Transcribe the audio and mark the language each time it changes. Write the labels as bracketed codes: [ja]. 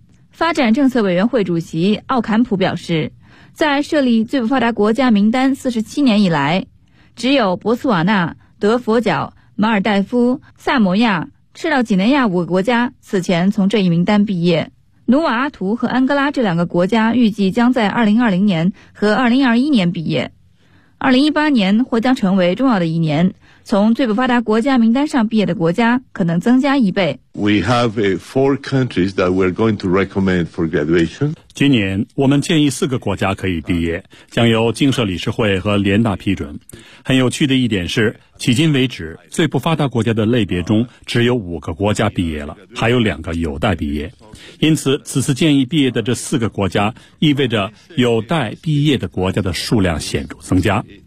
[zh] 发展政策委员会主席奥坎普表示，在设立最不发达国家名单47年以来，只有博茨瓦纳、德佛角、马尔代夫、萨摩亚、赤道几内亚五个国家此前从这一名单毕业。努瓦阿图和安哥拉这两个国家预计将在2020年和2021年毕业。 2018年或将成为重要的一年，从最不发达国家名单上毕业的国家可能增加一倍。 [en] We have four countries that we're going to recommend for graduation. [zh] 今年我们建议四个国家可以毕业，将由经设理事会和联大批准。很有趣的一点是，迄今为止最不发达国家的类别中只有五个国家毕业了，还有两个有待毕业。因此此次建议毕业的这四个国家意味着有待毕业的国家的数量显著增加。